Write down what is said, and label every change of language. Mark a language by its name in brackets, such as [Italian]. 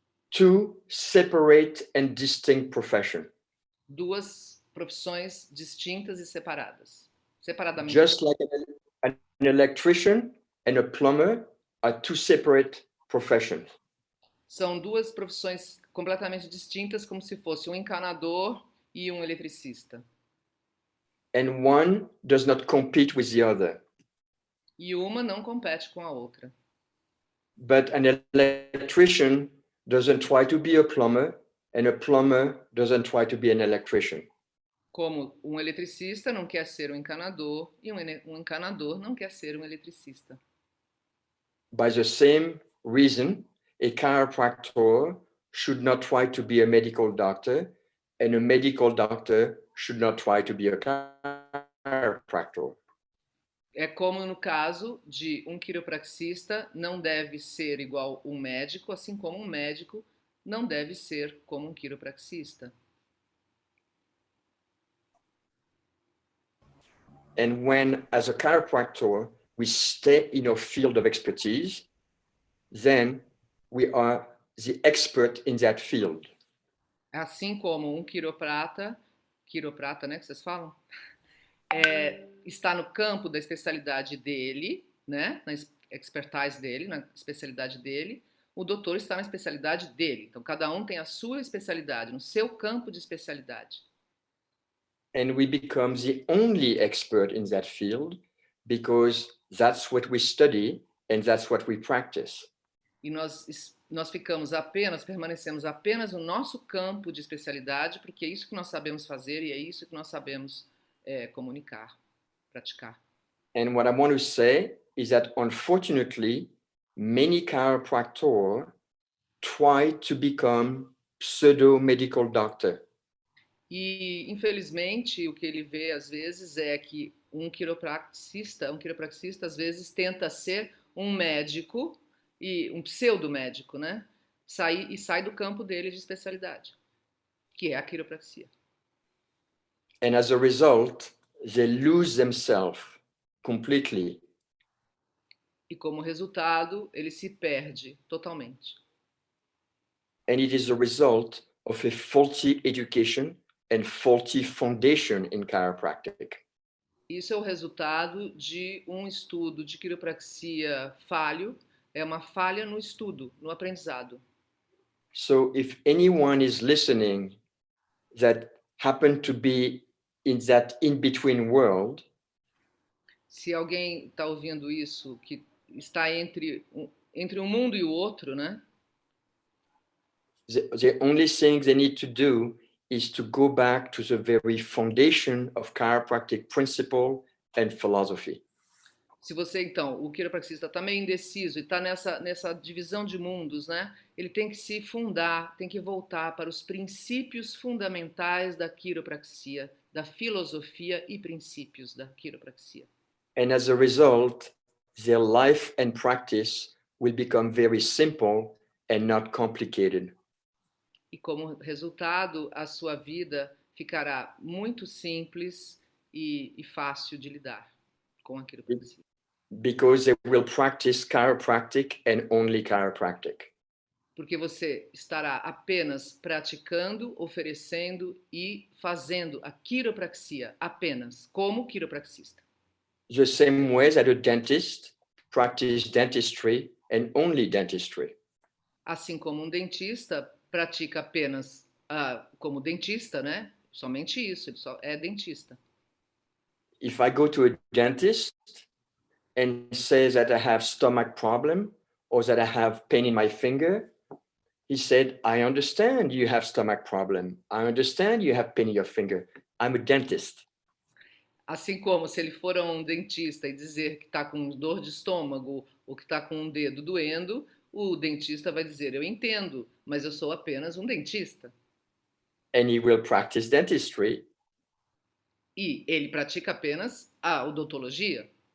[English] Two separate and distinct professions. [Portuguese] Duas profissões distintas e separadas. Separadamente. [English] Just like an electrician and a plumber are two separate professions. [Portuguese] São duas profissões completamente distintas, como se fosse um encanador e um eletricista. [English] And one does not compete with the other. [Portuguese] E uma não compete com a outra. [English] But an electrician doesn't try to be a plumber, and a plumber doesn't try to be an electrician. [Portuguese] Como um eletricista não quer ser um encanador e um encanador não quer ser um eletricista. [English] By the same reason, a chiropractor should not try to be a medical doctor, and a medical doctor should not try to be a chiropractor. [Portuguese] É como no caso de um quiropraxista não deve ser igual um médico, assim como um médico não deve ser como um quiropraxista. [English] And when, as a chiropractor, we stay in our field of expertise, then we are the expert in that field. [Portuguese] Assim como um quiroprata, né, que vocês falam? Está no campo da especialidade dele, né, na expertise dele, na especialidade dele, o doutor está na especialidade dele. Então, cada um tem a sua especialidade, no seu campo de especialidade. [English] And we become the only expert in that field because that's what we study and that's what we practice. [Portuguese] E nós permanecemos apenas no nosso campo de especialidade, porque é isso que nós sabemos fazer e é isso que nós sabemos comunicar, praticar. [English] And what I want to say is that unfortunately, many chiropractors try to become pseudo-medical doctor. [Portuguese] E, infelizmente, o que ele vê às vezes é que um quiropraxista às vezes tenta ser um médico e um pseudo-médico, né? Sai do campo dele de especialidade, que é a quiropraxia. [English] And as a result, they lose themselves completely. [Portuguese] E como resultado, ele se perde totalmente. [English] And it is a result of a faulty education and faulty foundation in chiropractic. [Portuguese] Isso é o resultado de um estudo de quiropraxia falho, é uma falha no estudo, no aprendizado. [English] So if anyone is listening that happen to be in that in-between world, [Portuguese] se alguém está ouvindo isso, que está entre um mundo e o outro, né? [English] The only thing they need to do is to go back to the very foundation of chiropractic principle and philosophy. [Portuguese] Se você, então, o quiropraxista está meio indeciso e está nessa divisão de mundos, né? Ele tem que se fundar, tem que voltar para os princípios fundamentais da quiropraxia, da filosofia e princípios da quiropraxia. [English] And as a result, their life and practice will become very simple and not complicated. [Portuguese] E como resultado, a sua vida ficará muito simples e fácil de lidar com a quiropraxia. [English] Because they will practice chiropractic and only chiropractic. [Portuguese] Porque você estará apenas praticando, oferecendo e fazendo a quiropraxia apenas como quiropraxista. [English] The same way that a dentist practices dentistry and only dentistry. [Portuguese] Assim como um dentista pratica apenas como dentista, né? Somente isso, ele só é dentista. [English] If I go to a dentist and say that I have stomach problem or that I have pain in my finger, he said, I understand you have stomach problem. I understand you have pain in your finger. I'm a dentist. [Portuguese] Assim como se ele for a um dentista e dizer que está com dor de estômago ou que está com um dedo doendo, o dentista vai dizer, eu entendo, mas eu sou apenas um dentista. [English] And he will practice dentistry. [Portuguese] E ele pratica apenas a odontologia.